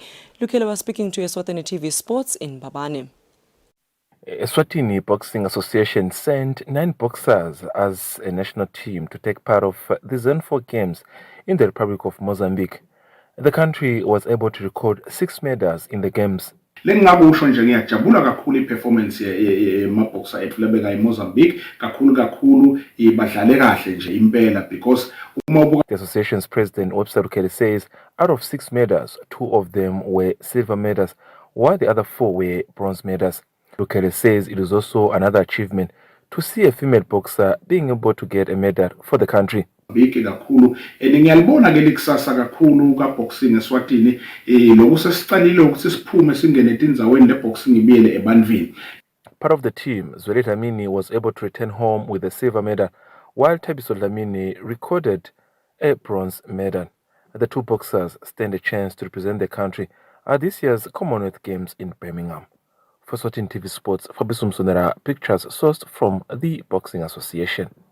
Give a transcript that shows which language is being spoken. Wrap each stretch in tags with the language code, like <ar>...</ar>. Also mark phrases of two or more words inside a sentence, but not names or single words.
<en>Lukhele was speaking to Eswatini TV Sports in Mbabane. Eswatini Boxing Association sent 9 boxers as a national team to take part of the Zone 4 Games in the Republic of Mozambique. The country was able to record 6 medals in the games.</en> <ss>Lengingakusho nje ngiyajabula kakhulu iperformance yemabhoxer ethu lebeka eMozambique kakhulu badlale kahle nje impela because</ss> <en>the association's president Webster Lukhele says out of 6 medals, 2 of them were silver medals while the other 4 were bronze medals. Lukhele says it is also another achievement to see a female boxer being able to get a medal for the country.</en> <ss>Big kakhulu ngiyalibona ke likusasa kakhulu ka boxing eSwatini lokusesiqalile ukuthi siphume singene etindzaweni le boxing ibiyele ebantwini.</ss> <en>Part of the team, Zweli Dlamini was able to return home with a silver medal, while Thabiso Dlamini recorded a bronze medal. The two boxers stand a chance to represent the country at this year's Commonwealth Games in Birmingham. For Eswatini TV Sports, Fabrice Msonera, pictures sourced from the Boxing Association.</en>